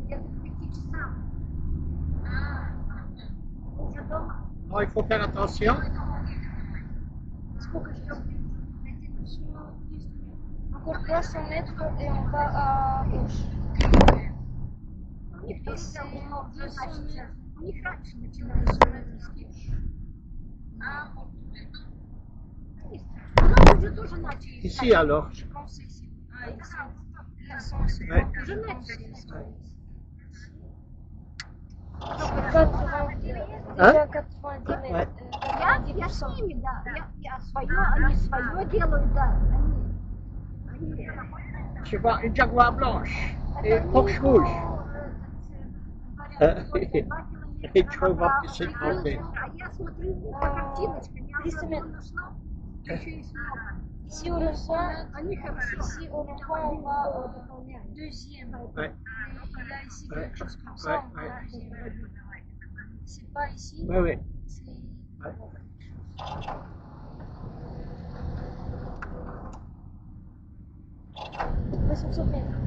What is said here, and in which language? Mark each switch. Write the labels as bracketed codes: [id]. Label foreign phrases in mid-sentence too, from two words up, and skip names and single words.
[ru] Где-то к 5 часам. Уже дома. [fr] Non, il faut faire attention. [ru] Сколько ждем? [fr] Encore 200 mètres et on va à gauche. [ru] У них тоже давно, значит, у них раньше начинается гauche. Нам уже тоже начали. [fr] Ici alors. Je pense ici. Ah, ici. L'essence. Ouais. [ru] Уже начали. [fr] Hein? Déjà 90 Ouais. [ru] Я с ними, да. Я свое, они свое делают, да. Они [fr] Je vois une jaguar blanche et Porsche rouge. [ru] И что вам пишет вообще? А я смотрю по картиночкам, я уже одну нашла, еще есть много. [fr] Ici au rond-point, [ru] Они хорошие. [fr] ici au rond-point, on va au deuxième. Ouais, Il y a ici Ouais. quelque chose comme Ouais, ça. On va ouais. au deuxième. C'est pas ici, ouais, ouais. c'est. Ouais. Ouais, 500 mètres.